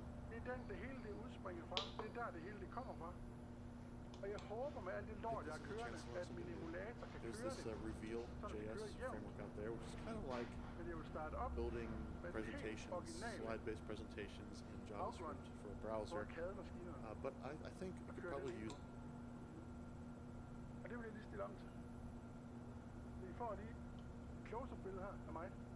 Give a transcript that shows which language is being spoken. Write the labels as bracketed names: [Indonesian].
[Danish] Det er den, det hele det udspringer fra. Det er der, det hele det kommer fra. Og jeg håber med alt det lort, jeg har kørende, at min emulator kan køre det. [English] There's this Reveal.js framework out there, which is kind of like building presentations, slide-based presentations in JavaScript for a browser. But I think you could probably use... [Danish] Og det vil jeg lige stille om til. mig lige et close-up-billede her af mig.